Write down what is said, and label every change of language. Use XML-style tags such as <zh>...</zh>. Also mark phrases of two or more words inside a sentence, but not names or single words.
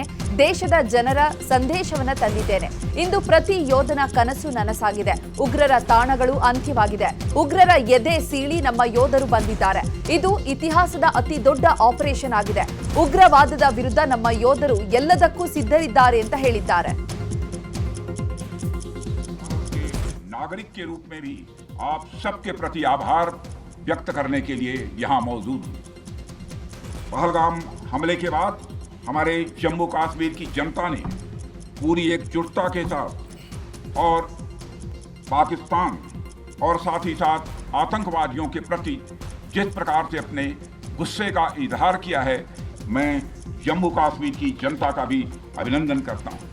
<kn>ದೇಶದ ಜನರ ಸಂದೇಶವನ್ನ ತಂದಿದ್ದೇನೆ. ಇಂದು ಪ್ರತಿ ಯೋಧನ ಕನಸು ನನಸಾಗಿದೆ. ಉಗ್ರರ ತಾಣಗಳು ಅಂತ್ಯವಾಗಿದೆ. ಉಗ್ರರ ಎದೆ ಸೀಳಿ ನಮ್ಮ ಯೋಧರು ಬಂದಿದ್ದಾರೆ. ಇದು ಇತಿಹಾಸದ ಅತಿ ದೊಡ್ಡ ಆಪರೇಷನ್ ಆಗಿದೆ. ಉಗ್ರವಾದದ ವಿರುದ್ಧ ನಮ್ಮ ಯೋಧರು ಎಲ್ಲದಕ್ಕೂ ಸಿದ್ಧರಿದ್ದಾರೆ ಅಂತ ಹೇಳಿದ್ದಾರೆ.</kn> <hi>नागरिक के रूप में भी आप सबके प्रति आभार व्यक्त करने के लिए यहां मौजूद हूं। पहलगाम हमले के बाद हमारे जम्मू कश्मीर की जनता ने पूरी एकजुटता के साथ और पाकिस्तान और साथ ही साथ आतंकवादियों के प्रति जिस प्रकार से अपने गुस्से का इजहार किया है, मैं जम्मू कश्मीर की जनता का भी अभिनंदन करता हूं।</hi>